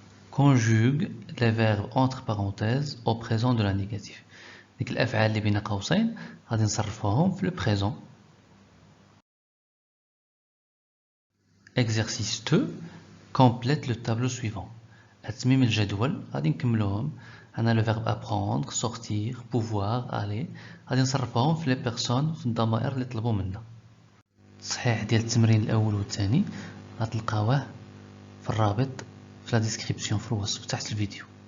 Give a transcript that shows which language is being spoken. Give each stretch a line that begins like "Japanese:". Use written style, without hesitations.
French: Conjugue les verbes entre parenthèses au présent de l'indicatif.
Arabic: ديك الأفعال اللي بين قوسين غادي نصرفوهم في le présent.
French: Exercice 2. Complète le tableau suivant.
Arabic: تتميم الجدول غادي نكملوهم. عندنا le verbe apprendre, sortir, pouvoir, aller. غادي نصرفوهم في les personnes في الضمائر اللي طلبوا منا. التصحيح ديال التمرين الأول والثاني غتلقاوه في الرابط في لا ديسكريبسيون في الوصف تحت الفيديو.